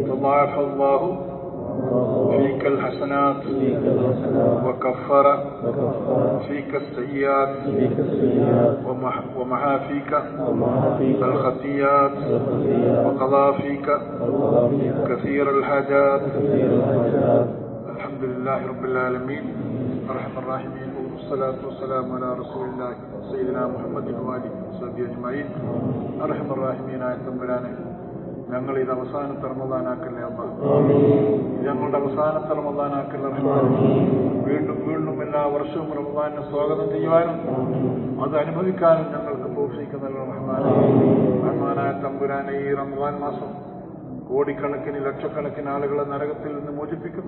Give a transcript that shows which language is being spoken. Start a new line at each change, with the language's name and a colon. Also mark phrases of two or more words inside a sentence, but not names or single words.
Arabic: تضاعف الله فيك الحسنات وكفر فيك السيئات ومحى فيك الخطيئات وقضى فيك كثير الحاجات. الحمد لله رب العالمين أرحم الراحمين والصلاة والسلام على رسول الله سيدنا محمد وآله وصحبه أجمعين. أرحم الراحمين
Malayalam: ആയ തമ്പുരാനെ, ഞങ്ങൾ ഇത് അവസാനത്തെ റമദാനാക്കല്ലേ അല്ലാഹ്. ഞങ്ങളുടെ അവസാനത്തെ റമദാനാക്കല്ലേ റഹ്മാൻ. വീണ്ടും വീണ്ടും എല്ലാ വർഷവും റമദാനെ സ്വാഗതം ചെയ്യുവാനും അത് അനുഭവിക്കാനും ഞങ്ങൾക്ക് തൗഫീഖ് നൽകണം റഹ്മാൻ. റഹ്മാനായ തമ്പുരാനെ, ഈ റമദാൻ മാസം കോടിക്കണക്കിന് ലക്ഷക്കണക്കിന് ആളുകളെ നരകത്തിൽ നിന്ന് മോചിപ്പിക്കുന്നു.